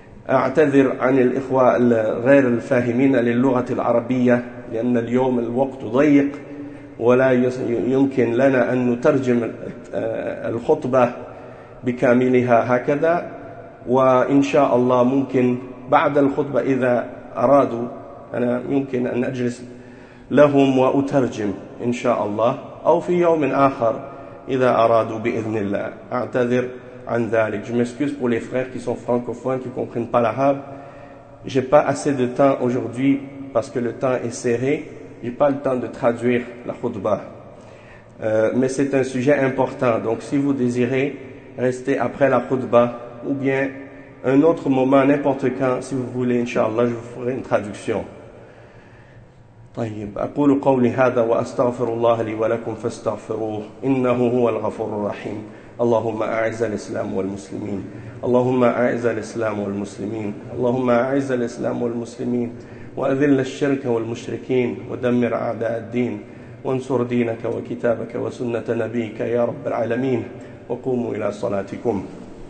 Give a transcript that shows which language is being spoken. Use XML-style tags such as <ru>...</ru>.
<ar>أعتذر عن الإخوة غير الفاهمين للغة العربية لأن اليوم الوقت ضيق ولا يمكن لنا أن نترجم الخطبة بكاملها هكذا، وإن شاء الله ممكن بعد الخطبة إذا أرادوا أنا يمكن أن أجلس لهم وأترجم إن شاء الله، أو في يوم آخر إذا أرادوا بإذن الله. أعتذر عن ذلك.</ar> <fr>Je m'excuse pour les frères qui sont francophones qui comprennent pas l'arabe. J'ai pas assez de temps aujourd'hui parce que le temps est serré. J'ai pas le temps de traduire la khutbah. Mais c'est un sujet important. Donc si vous désirez rester après la khutbah ou bien un autre moment, n'importe quand, si vous voulez, inshallah, je vous ferai une traduction.</fr> <ar>طيب أقول قولي هذا وأستغفر الله لي ولكم فاستغفروه إنه هو الغفور الرحيم. اللهم أعز الإسلام والمسلمين، اللهم أعز الإسلام والمسلمين، اللهم أعز الإسلام والمسلمين، وأذل الشرك والمشركين، ودمر أعداء الدين، وانصر دينك وكتابك وسنة نبيك يا رب العالمين، وقوموا إلى صلاتكم.</ar>